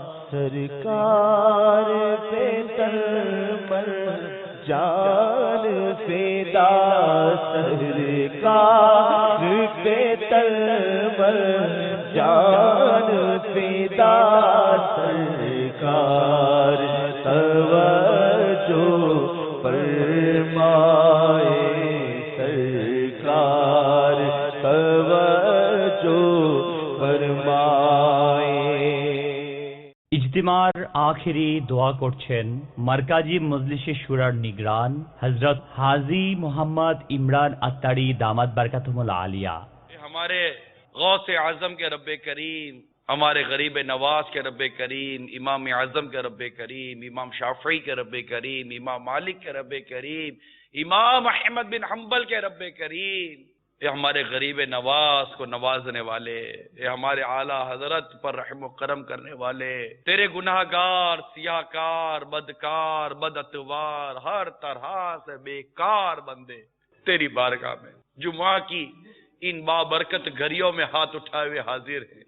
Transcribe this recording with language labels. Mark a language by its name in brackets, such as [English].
[Hindi] सरकार पे तलमल जान फिदा, सरकार पे तलमल जान फिदा, सरकार तवज्जो फरमाए, सरकार तवज्जो फरमाए। [Bangla] ইজতিমার আখেরি দোয়া করছেন মারকাজি মজলিসে শুরার নিগরান হযরত হাজী মোহাম্মদ ইমরান আত্তারি দামাত বরকাতুহুল আলিয়া। [Hindi] हमारे गौस आजम के रब करीम, हमारे गरीब नवाज के रब करीम, इमाम आजम के रब करीम, इमाम शाफी के रब करीम, इमाम मालिक के रब करीम, इमाम अहमद बिन हम्बल के रब करीम, ये हमारे गरीब नवाज को नवाजने वाले, ये हमारे आला हजरत पर रहम करम करने वाले, तेरे गुनाहगार, सियाकार, बदकार, बदअतवार, हर तरह से बेकार बंदे तेरी बारगाह में जुमा की इन बाबरकत घड़ियों में हाथ उठाए हुए हाजिर है।